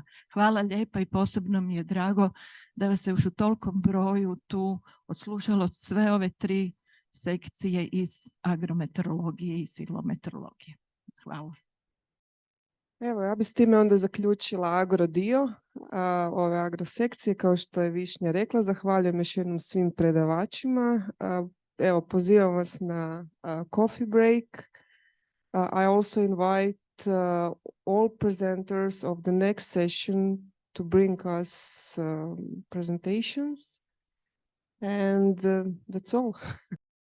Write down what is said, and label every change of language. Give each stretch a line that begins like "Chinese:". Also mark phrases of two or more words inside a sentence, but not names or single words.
Croatian: Hvala lijepa i posebno mi je drago da vas se još u tolikom broju tu odslušalo sve ove 3 sekcije iz agrometeorologije i silvometeorologije. Hvala. Evo, ja bi s time onda zaključila agro dio ove agro sekcije, kao što je Višnja rekla. Zahvaljujem još jednom svim predavačima. Evo, pozivam vas na
English: coffee break. I also invite all presenters of the next session to bring us presentations. And that's all.